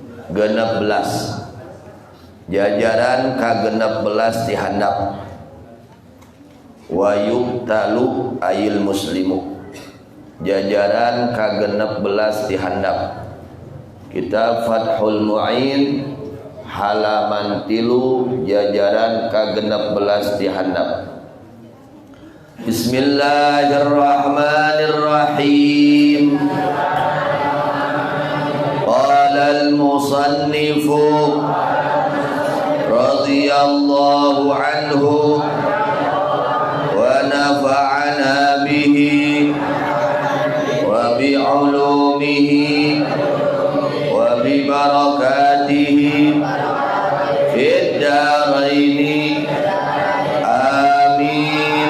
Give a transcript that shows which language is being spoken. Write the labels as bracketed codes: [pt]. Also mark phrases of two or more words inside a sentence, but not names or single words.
[su] genep belas jajaran ka genep belas ti handap [ar] ويقتل أي المسلم [su] jajaran ka genep belas ti handap kitab Fathul Mu'in halaman 3 jajaran ka genep belas ti handap. [ar] بسم الله الرحمن الرحيم. قال المصنف رضي الله عنه ونفعنا به وبعلومه وببركاته في الدارين آمين.